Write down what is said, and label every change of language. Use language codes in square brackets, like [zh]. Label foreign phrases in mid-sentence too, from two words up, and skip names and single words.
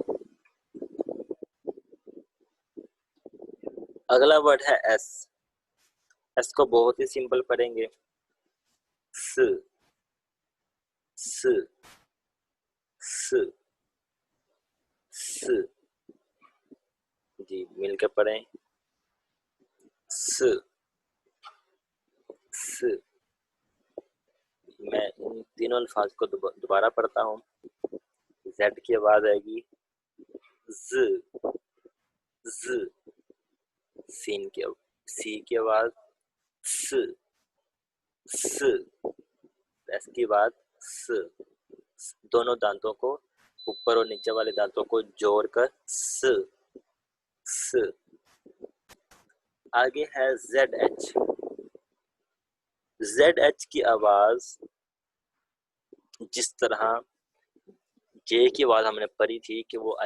[ur] اگلا ورڈ ہے ایس، ایس کو بہت ہی سمپل پڑھیں گے، س س س س، جی مل کے پڑھیں، س س۔ میں ان تینوں الفاظ کو دوبارہ پڑھتا ہوں، زیڈ کی آواز آئے گی ز ز، سین کی سی کی آواز س س، ایس کی آواز س، دونوں دانتوں کو اوپر اور نیچے والے دانتوں کو جوڑ کر س س۔ آگے ہے زیڈ ایچ، زیڈ ایچ کی آواز جس طرح جے کی آواز ہم نے پڑھی تھی کہ وہ